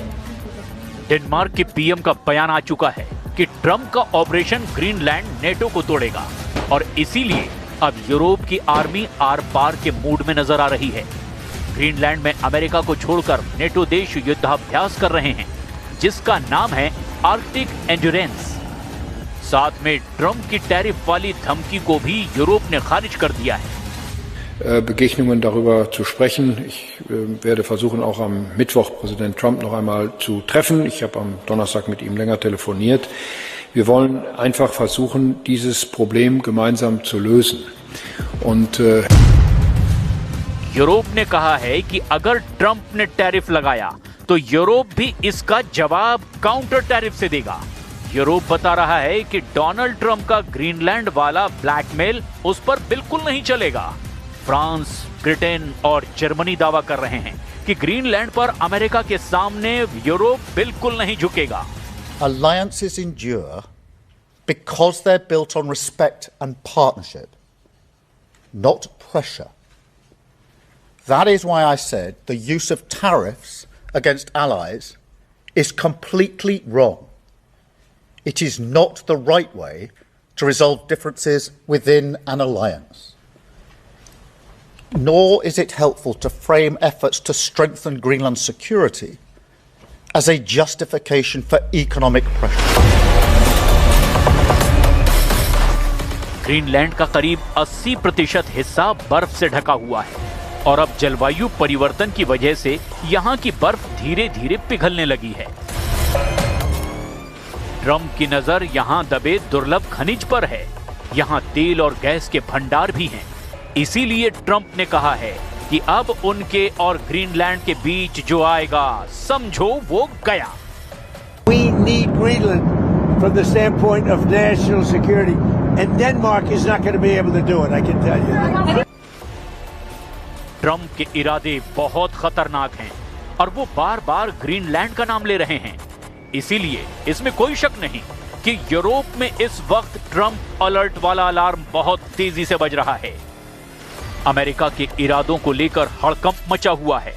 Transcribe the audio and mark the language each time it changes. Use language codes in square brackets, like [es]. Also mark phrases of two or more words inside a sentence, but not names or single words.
[hi] डेनमार्क के पीएम का बयान आ चुका है कि ट्रंप का ऑपरेशन ग्रीनलैंड नेटो को तोड़ेगा और इसीलिए अब यूरोप की आर्मी आर पार के मूड में नजर आ रही है। ग्रीनलैंड में अमेरिका को छोड़कर नेटो देश युद्धाभ्यास कर रहे हैं, जिसका नाम है आर्कटिक एंड्योरेंस। साथ में ट्रंप की टैरिफ वाली धमकी को भी यूरोप ने खारिज कर दिया है। [de] Begegnungen darüber zu sprechen. Ich werde versuchen, auch am Mittwoch Präsident Trump noch einmal zu treffen. Ich habe am Donnerstag mit ihm länger telefoniert. Wir wollen einfach versuchen, dieses Problem gemeinsam zu lösen. Und [hi] यूरोप ने कहा है कि अगर ट्रंप ने टैरिफ लगाया तो यूरोप भी इसका जवाब काउंटर टैरिफ से देगा। यूरोप बता रहा है कि डोनाल्ड ट्रंप का ग्रीनलैंड वाला ब्लैकमेल उस पर बिल्कुल नहीं चलेगा। फ्रांस, ब्रिटेन और जर्मनी दावा कर रहे हैं कि ग्रीनलैंड पर अमेरिका के सामने यूरोप बिल्कुल नहीं झुकेगा। [en] Alliances endure because they're built on respect and partnership, not pressure. That is why I said the use of tariffs against allies is completely wrong. It is not the right way to resolve differences within an alliance. Nor is it helpful to frame efforts to strengthen Greenland's security as a justification for economic pressure. [hi] ग्रीनलैंड का करीब 80% हिस्सा बर्फ से ढका हुआ है और अब जलवायु परिवर्तन की वजह से यहाँ की बर्फ धीरे धीरे पिघलने लगी है। ट्रंप की नजर यहाँ दबे दुर्लभ खनिज पर है। यहाँ तेल और गैस के भंडार भी हैं। इसीलिए ट्रंप ने कहा है कि अब उनके और ग्रीनलैंड के बीच जो आएगा समझो वो गया। [en] We need Greenland from the standpoint of national security, and Denmark is not going to be able to do it, I can tell you that. [hi] ट्रंप के इरादे बहुत खतरनाक हैं और वो बार-बार ग्रीनलैंड का नाम ले रहे हैं। इसीलिए इसमें कोई शक नहीं कि यूरोप में इस वक्त ट्रंप अलर्ट वाला अलार्म बहुत तेजी से बज रहा है। अमेरिका के इरादों को लेकर हड़कंप मचा हुआ है।